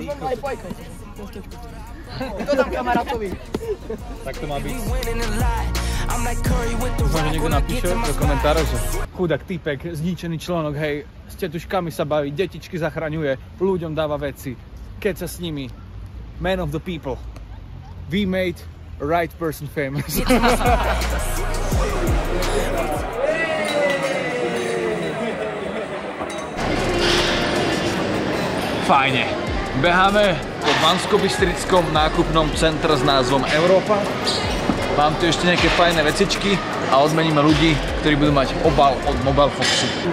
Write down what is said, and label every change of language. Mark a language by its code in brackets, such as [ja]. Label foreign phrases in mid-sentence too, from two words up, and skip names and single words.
[sk] To dám kamarátovi. Tak to má byť. Možno niekto napíše do komentárov, že chudák týpek, zničený článok, hej, s tetuškami sa baví, detičky zachraňuje, ľuďom dáva veci, keď sa s nimi. [en] Man of the people. We made a right person famous. [sk] Fajne. Beháme po Banskobystrickom nákupnom centre s názvom Európa. Mám tu ešte nejaké fajné vecičky a odmeníme ľudí, ktorí budú mať obal od Mobile Foxu.